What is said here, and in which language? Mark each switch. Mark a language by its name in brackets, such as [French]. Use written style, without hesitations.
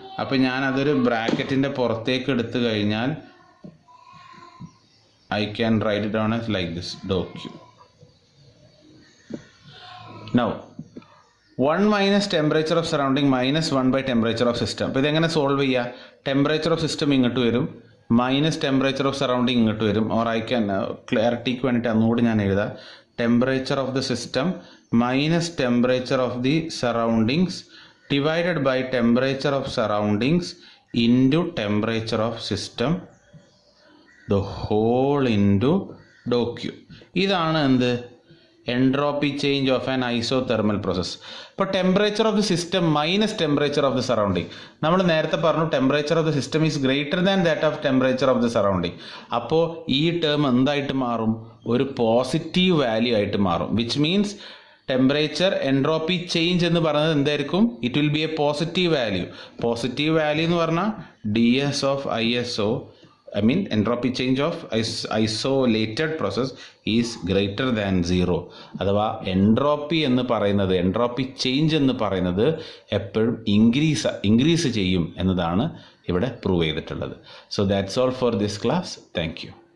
[Malayalam] അപ്പോൾ ഞാൻ അതൊരു ബ്രാക്കറ്റിൻ്റെ പുറത്തേക്ക് എടുത്തു കഴിഞ്ഞാൽ [English] I can write it down as like this, dou Q. Now 1 minus temperature of surrounding minus 1 by temperature of system. [Malayalam] അപ്പോൾ ഇതെങ്ങനെ സോൾവ് ചെയ്യുക? ടെമ്പറേച്ചർ ഓഫ് സിസ്റ്റം ഇങ്ങോട്ട് വരും, മൈനസ് ടെമ്പറേച്ചർ ഓഫ് സറൗണ്ടിങ് ഇങ്ങോട്ട് വരും. [English] or I can [Malayalam] ക്ലാരിറ്റിക്ക് വേണ്ടിയിട്ട് ഒന്നുകൂടി ഞാൻ എഴുതാം. [English] Temperature of the system minus temperature of the surroundings divided by temperature of surroundings into temperature of system the whole into d Q. [Malayalam] ഇതാണ് എന്ത്? [English] Entropy change of an isothermal process. ഇപ്പോൾ temperature of the system minus temperature of the surrounding. [Malayalam] നമ്മൾ നേരത്തെ പറഞ്ഞു [English] Temperature of the system is greater than that of temperature of the surrounding. [Malayalam] അപ്പോൾ ഈ term എന്തായിട്ട് മാറും? ഒരു പോസിറ്റീവ് വാല്യൂ ആയിട്ട് മാറും. [English] which means [Malayalam] temperature entropy change എന്ന് പറയുന്നത് എന്തായിരിക്കും? [English] It will be a positive value. Positive value [Malayalam] എന്ന് പറഞ്ഞാൽ [English] D S of ISO, I mean entropy change of isolated process is greater than 0. [Malayalam] അഥവാ എൻട്രോപ്പി എന്ന് പറയുന്നത്, എൻട്രോപ്പി ചേഞ്ച് എന്ന് പറയുന്നത് എപ്പോഴും ഇൻക്രീസ് ചെയ്യും എന്നതാണ് ഇവിടെ പ്രൂവ് ചെയ്തിട്ടുള്ളത്. [English] So that's all for this class. Thank you.